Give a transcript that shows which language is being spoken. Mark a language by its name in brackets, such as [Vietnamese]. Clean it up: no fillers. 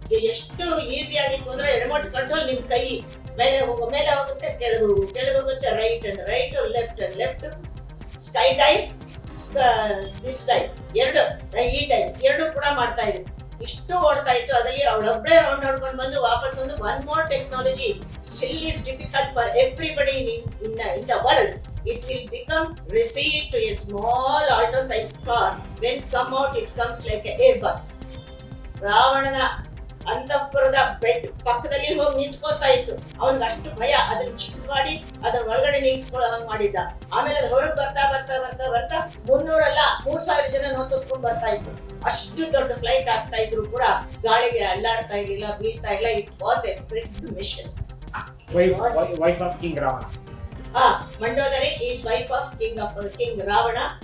[Kannada] ಎಷ್ಟು ಈಸಿ ಆಗಿತ್ತು ಅಂದ್ರೆ ರಿಮೋಟ್ ಕಂಟ್ರೋಲ್ ನಿಮ್ ಕೈ ಮೇಲೆ ಹೋಗುತ್ತೆ, ಕೆಳಗೆ ಹೋಗುತ್ತೆ, right and write, left and left, sky dive, this dive, ಈ ಡೈವ್ ಎರಡು ಕೂಡ ಮಾಡ್ತಾ ಇದ್ರು. ಇಷ್ಟು ಓಡ್ತಾ ಇತ್ತು. ಅದರಲ್ಲಿ ಅವಳೊಬ್ಬಳೇ ರೌಂಡ್ ಹೊಡ್ಕೊಂಡು ಬಂದು ವಾಪಸ್ ಒಂದು [English] One more technology still is difficult for everybody in the world. It will become recede to a small alto size car. When come out, it comes like an Airbus. [Kannada] ರಾವಣನ ಅಂತಃಪುರದ ಬೆಡ್ ಪಕ್ಕದಲ್ಲಿ ಹೋಗಿ ನಿಂತ್ಕೋತಾ ಇತ್ತು. ಅವನಿಗೆ ಅಷ್ಟು ಭಯ, ಅದನ್ನ ಚಿಕ್ಕ ಮಾಡಿ ಅದನ್ನ ಒಳಗಡೆ ನಿಲ್ಸ್ಕೊಳ್ಳೋ ಹಂಗ್ ಮಾಡಿದ್ದ. ಆಮೇಲೆ ಅದು ಹೊರಗೆ ಬರ್ತಾ 300 ಅಲ್ಲ 3000 ಜನ ನೋತೋಸ್ಕೊಂಡು ಬರ್ತಾ ಇತ್ತು. ಅಷ್ಟು ದೊಡ್ಡ ಫ್ಲೈಟ್ ಆಗ್ತಾ ಇದ್ರು ಕೂಡ ಗಾಳಿಗೆ ಅಲ್ಲಾಡ್ತಾ ಇರ್ಲಿಲ್ಲ, ಬೀಳ್ತಾ ಇಲ್ಲ. [English] It was a big mission. Wife of King Ravana. Mandodari is wife of King Ravana.